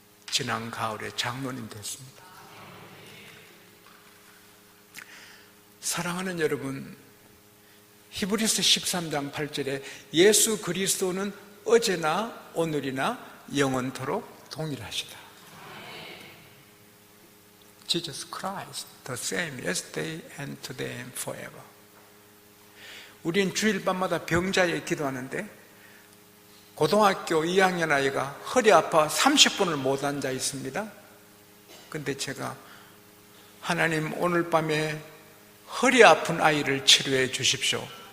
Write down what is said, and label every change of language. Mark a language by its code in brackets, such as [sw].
[ko] 지난 가을에 장로님 됐습니다. 사랑하는 여러분, 히브리서 13장 8절에 예수 그리스도는 어제나 오늘이나 영원토록 동일하시다. [en] Jesus Christ, the same yesterday and today and forever. [ko] 우린 주일 밤마다 병자에 기도하는데 고등학교 2학년 아이가 허리 아파 30분을 못 앉아 있습니다. 근데 제가 하나님 오늘 밤에 허리 아픈 아이를 치료해 주십시오.